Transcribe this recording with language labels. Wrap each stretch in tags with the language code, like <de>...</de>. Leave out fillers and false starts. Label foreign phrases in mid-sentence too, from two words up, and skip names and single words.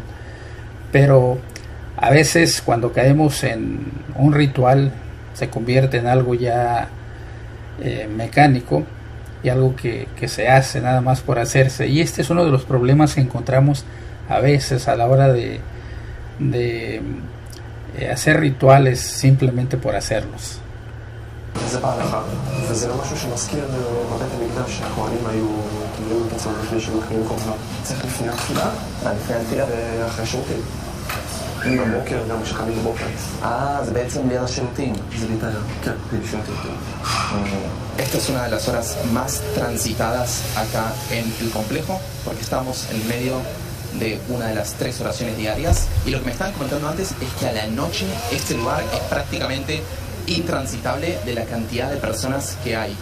<es>Pero a veces cuando caemos en un ritual se convierte en algo ya mecánico y algo que se hace nada más por hacerse. Y este es uno de los problemas que encontramos a veces a la hora de hacer rituales simplemente por hacerlos.</es> <he>זה בהלכה, וזה לא משהו שמזכיר בבית המקדש שהכהנים היו טומנים את עצמם לפני שמקריבים קורבנות. צריך לפני התפילה, לפני התפילה? ואחרי השירותים. בבוקר, גם כשקמים בבוקר. זה בעצם ליד השירותים. זה להתאר, כן, לפני השירותים.</he> <es>Esta es una de las horas más transitadas acá en el complejo, porque estamos en medio de una de las 3 oraciones diarias. Y lo que me estaban comentando antes es que a la noche este lugar es prácticamente intransitable de la cantidad de personas que hay.</es>